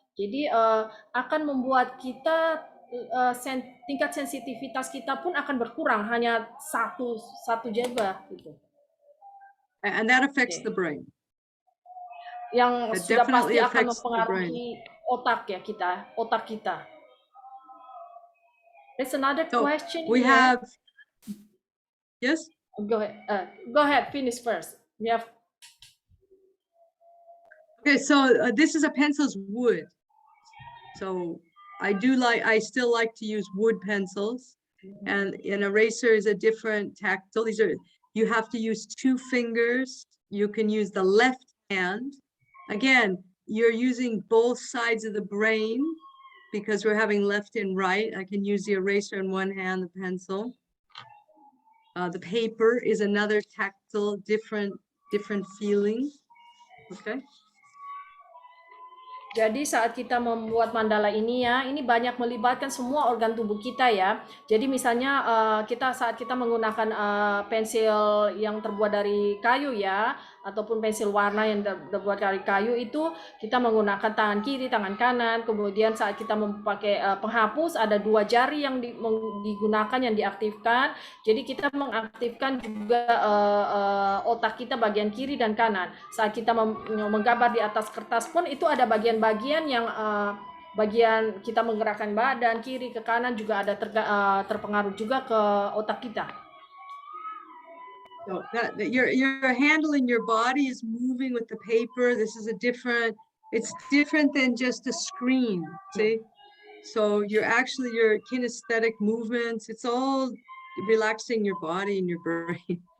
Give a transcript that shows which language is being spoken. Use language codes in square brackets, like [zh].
[id] Jadi akan membuat kita tingkat sensitivitas kita pun akan berkurang, hanya satu jabah gitu. [en] And that affects the brain. [id] Yang sudah pasti akan mempengaruhi otak kita. [en] There's another question we here. have, yes? Go ahead, finish first. We have. Okay, so this is a pencil's wood. So I still like to use wood pencils, and an eraser is a different tactile. You have to use 2 fingers. You can use the left hand. Again, you're using both sides of the brain because we're having left and right. I can use the eraser in one hand, the pencil. The paper is another tactile, different feeling. Okay. [id] Jadi saat kita membuat mandala ini ya, ini banyak melibatkan semua organ tubuh kita ya. Jadi misalnya saat kita menggunakan pensil yang terbuat dari kayu ya, ataupun pensil warna yang terbuat dari kayu, itu kita menggunakan tangan kiri, tangan kanan. Kemudian saat kita memakai penghapus, ada 2 jari yang digunakan, yang diaktifkan. Jadi kita mengaktifkan juga otak kita bagian kiri dan kanan. Saat kita menggambar di atas kertas pun itu ada bagian yang bagian kita menggerakkan badan kiri ke kanan juga ada terpengaruh juga ke otak kita. [en] So you're handling your body is moving with the paper. This is it's different than just a screen. See, so your kinesthetic movements. It's all relaxing your body and your brain.